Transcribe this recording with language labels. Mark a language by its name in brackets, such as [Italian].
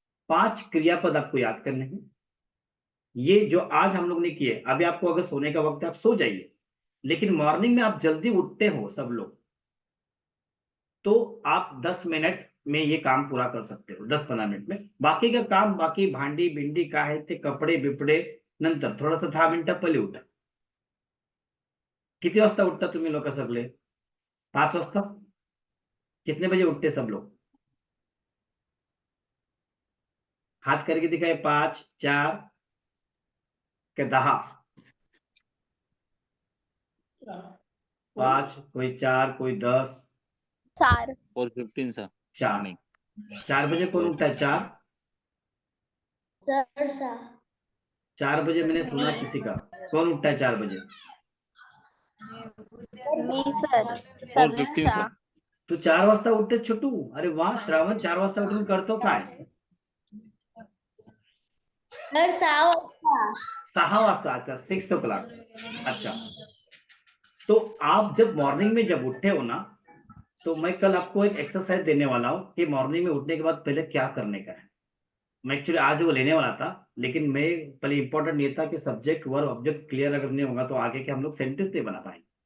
[Hindi] 5 क्रियापद आपको याद करने हैं। ये जो आज हम लोग ने किए, अभी आपको अगर सोने का वक्त है आप सो जाइए, लेकिन मॉर्निंग में आप जल्दी उठते हो सब लोग, तो आप 10 मिनट में ये काम पूरा कर सकते हो, 10-15 मिनट में। [Marathi] बाकी का काम, बाकी भांडी भिंडी काय ते कपडे बिपडे नंतर, थोडासा 10 मिनिटं पहिले उठा। किती वाजता उठता तुम्ही लोक सगळे? 5 वाजता? [Hindi] कितने बजे उठते सब लोग? हाथ करके दिखाए, 5, 4 के 10? 5, कोई 4, कोई 10। 4 4:15 सर। 4 नहीं, 4 बजे कौन उठता है? 4 सर 4 बजे मैंने सुना किसी का। कौन उठता है 4 बजे? [Marathi] मी सर 4:15 समीक्षा सर। तू 4 वाजता उठते छोटू? अरे वाह श्रावण, 4 वाजता उठून करतो काय? सर 6 वाजता 6 वाजता? [Hindi] अच्छा, 6 o'clock। अच्छा, तो आप जब मॉर्निंग में जब उठते हो ना, तो मैं कल आपको एक एक्सरसाइज देने वाला हूँ कि मॉर्निंग में उठने के बाद पहले क्या करने का है। मैं एक्चुअली आज वो लेने वाला था, लेकिन मैं पहले इंपॉर्टेंट ये था कि सब्जेक्ट वर्ब ऑब्जेक्ट क्लियर अगर नहीं होगा तो आगे के हम लोग सेंटेंस नहीं बना पाएंगे।